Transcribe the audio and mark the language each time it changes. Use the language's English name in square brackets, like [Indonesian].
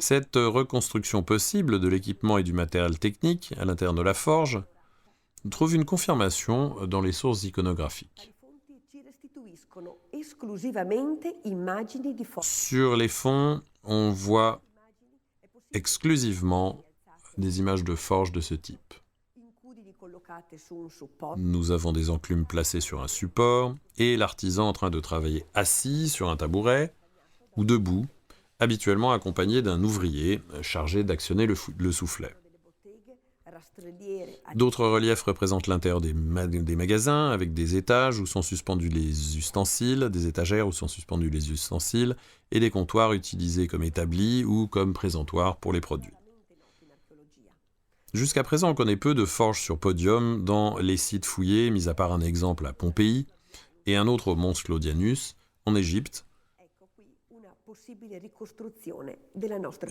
[French] Cette reconstruction possible de l'équipement et du matériel technique à l'intérieur de la forge trouve une confirmation dans les sources iconographiques. [Italian] tali fonti ci restituiscono esclusivamente immagini di forze [French] Sur les fonds, on voit exclusivement des images de forge de ce type. [Italian] incudini collocate su un supporto [French] Nous avons des enclumes placées sur un support et l'artisan en train de travailler assis sur un tabouret ou debout, habituellement accompagné d'un ouvrier chargé d'actionner le soufflet. [Italian] delle botteghe, rastrelliere [French] D'autres reliefs représentent l'intérieur des magasins avec des étages où sont suspendus les ustensiles, des étagères où sont suspendus les ustensiles et des comptoirs utilisés comme établis ou comme présentoirs pour les produits. [Italian] noti in archeologia. [French] Jusqu'à présent, on connaît peu de forges sur podium dans les sites fouillés, mis à part un exemple à Pompéi et un autre au Mont Claudianus, en Égypte. [Italian] Ecco qui una possibile ricostruzione della nostra